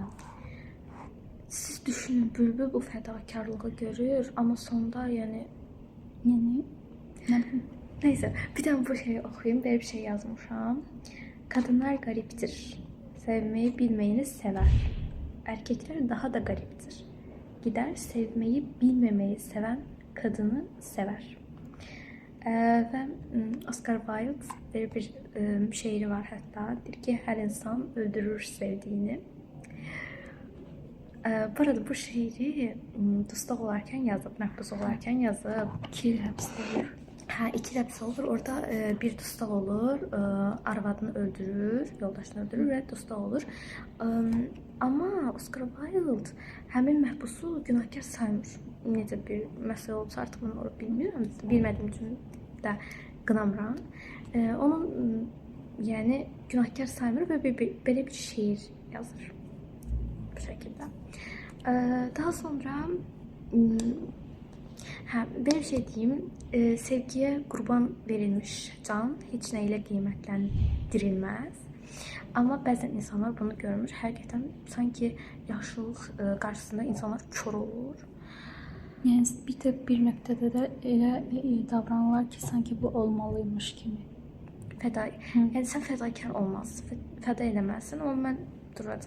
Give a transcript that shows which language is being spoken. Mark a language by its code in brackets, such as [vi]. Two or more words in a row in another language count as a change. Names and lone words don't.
[az] Siz düşünün, Bülbül bu fədakarlığı görür, amma sonda yəni Yəni nə bilim. nəysə, bir dənə bu şeyi oxuyum, belə bir şey yazmışam. Qadınlar qəribdir. Sevməyi bilməyəni sevər. Erkeklər daha da qəribdir. [tr] Gider sevmeyi bilmemeyi seven kadını sever. [az] Və Oscar Wilde bir şeiri var hətta. Deyir ki, hər insan öldürür sevdiğini. Bu arada bu şeiri dustaq olarkən yazıb, məhbus olarkən yazıb. 2 il həbsdə olur. Hə, 2 il həbs olur. Orada bir dustaq olur, arvadını öldürür, yoldaşını öldürür və dustaq olur. Amma Oscar Wilde həmin məhbusu günahkar saymır. Necə bir məsələ olsa artıq bunu bilmirəm. Bilmədiyim üçün də qınamıram. Onun yəni günahkar saymır və belə bir şeir yazır. Bu şəkildə. [tr] Daha sonra bir şey diyeyim, sevgiye kurban verilmiş can hiç neyle qiymətləndirilməz. [az] Amma bəzən insanlar bunu görmür. Həqiqətən sanki yaşlılıq qarşısında insanlar kör olur. Yəni bir nöqtədə də elə davranırlar ki, sanki bu olmalıymış kimi. Yəni sən fədakar olmalısın, fəda eləməlisən, amma mən duracağam.